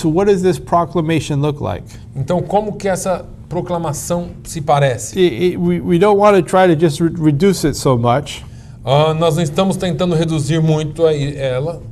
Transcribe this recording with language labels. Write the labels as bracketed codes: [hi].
[en] So what does this proclamation look like? [pt] Então, como que essa proclamação se parece? [en] We don't want to try to just reduce it so much, [pt] Nós não estamos tentando reduzir muito ela,